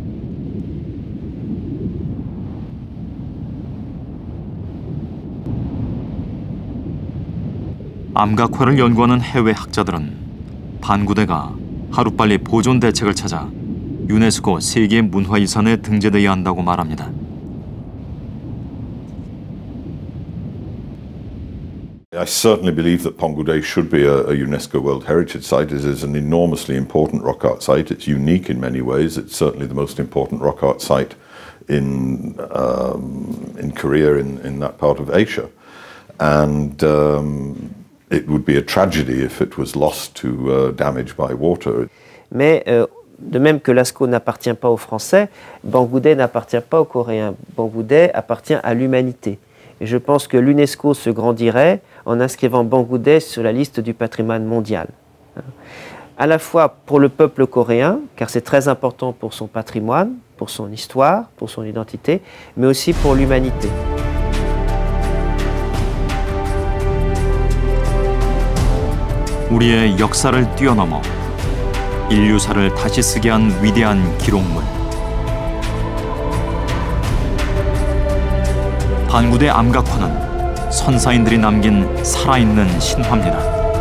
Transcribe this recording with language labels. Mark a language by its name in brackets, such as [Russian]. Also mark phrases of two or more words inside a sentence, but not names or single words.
[Korean] 암각화를 연구하는 해외 학자들은 반구대가 하루빨리 보존 대책을 찾아 유네스코 세계 문화遺産에 등재되어야 한다고 말합니다. [English] I certainly believe that Ponggude should be a UNESCO World Heritage Site. It is an enormously important rock art site. It's unique in many ways. It's certainly the most important rock art site in Korea, in that part of Asia. And it would be a tragedy if it was lost to damage by water. [French] Mais de même que Lascaux n'appartient pas aux Français, Bangoudet n'appartient pas aux Coréens. Bangoudet appartient à l'humanité. Et je pense que l'UNESCO se grandirait en inscrivant Bangoudet sur la liste du patrimoine mondial. à la fois pour le peuple coréen, car c'est très important pour son patrimoine, pour son histoire, pour son identité, mais aussi pour l'humanité. [Korean] 우리의 역사를 뛰어넘어 인류사를 다시 쓰게 한 위대한 기록물. 반구대 암각화는 선사인들이 남긴 살아있는 신화입니다.